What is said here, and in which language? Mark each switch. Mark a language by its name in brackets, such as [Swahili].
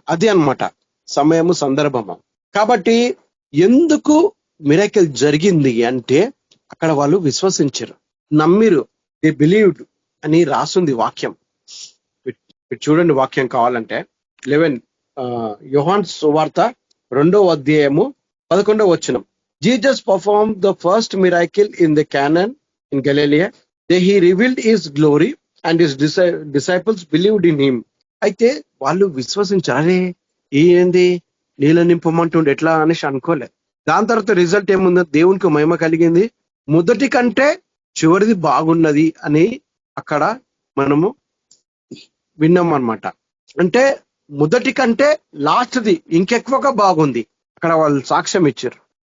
[Telugu] అది అన్నమాట సమయము, సందర్భము. కాబట్టి ఎందుకు మిరాకిల్ జరిగింది అంటే అక్కడ వాళ్ళు విశ్వసించారు, నమ్మిరు, [English] they believed [Telugu] అని రాసుంది వాక్యం. చూడండి వాక్యం కావాలంటే 11 యోహాను సువార్త 2వ అధ్యాయము 11వ వచనం. [English] Jesus performed the first miracle in the Canaan in Galilee. There he revealed his glory and his disciples believed in him. [Telugu] అయితే వాళ్ళు విశ్వసించారు. అరే ఏంది నీళ్ళ నింపమంటుండే ఎట్లా అనేసి అనుకోలే. దాని తర్వాత రిజల్ట్ ఏముందో, దేవునికి మహిమ కలిగింది, మొదటి కంటే చివరిది బాగున్నది అని అక్కడ మనము విన్నాం అన్నమాట. అంటే మొదటి కంటే లాస్ట్ది ఇంకెక్కువగా బాగుంది, అక్కడ వాళ్ళు సాక్ష్యం ఇచ్చారు.